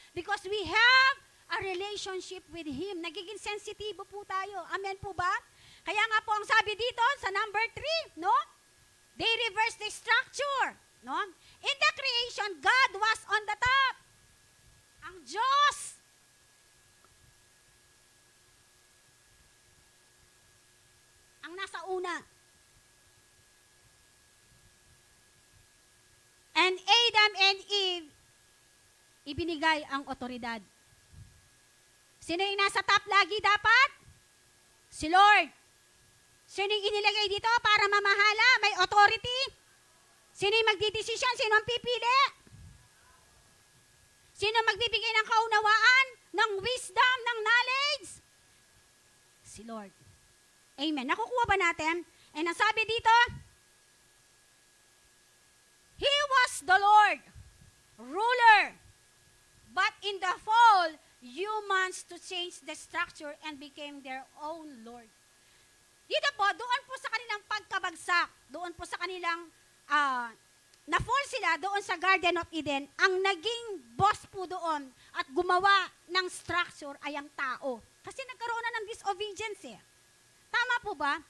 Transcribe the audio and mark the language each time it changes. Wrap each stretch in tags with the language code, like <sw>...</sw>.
<en>Because we have a relationship with Him.</en> <tl>Nagiging sensitibo po tayo. Amen po ba? Kaya nga po ang sabi dito sa number 3, no?</tl> <en>They reverse the structure, no? In the creation, God was on the top.</en> <tl>Ang Diyos ang nasa una. And Adam and Eve, ibinigay ang otoridad. Sino yung nasa top lagi dapat? Si Lord. Sino yung inilagay dito para mamahala? May authority? Sino yung magdidesisyon? Sino ang pipili? Sino magbibigay ng kaunawaan, ng wisdom, ng knowledge? Si Lord. Amen. Nakukuha ba natin?</tl> <en>And ang sabi dito, He was the Lord, ruler. But in the fall, humans to change the structure and became their own Lord.</en> <tl>Dito po, doon po sa kanilang pagkabagsak, doon po sa kanilang, na-fall sila doon sa Garden of Eden, ang naging boss po doon at gumawa ng structure ay ang tao. Kasi nagkaroon na ng disobedience eh. Tama po ba?</tl>